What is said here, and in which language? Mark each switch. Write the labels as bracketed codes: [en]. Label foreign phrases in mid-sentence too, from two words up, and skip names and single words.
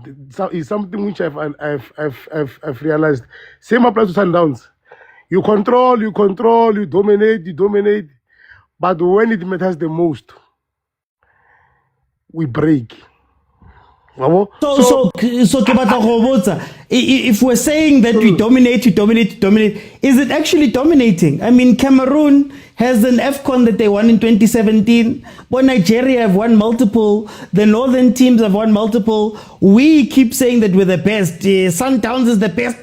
[en] It's something which I've realized. Same applies to Sundowns. You control, you dominate. But when it matters the most, we break. Bravo. [tn] So ke batla go botsa, [en] if we're saying that we dominate, is it actually dominating? I mean, Cameroon has an AFCON that they won in 2017. But Nigeria have won multiple. The northern teams have won multiple. We keep saying that we're the best. Sundowns is the best.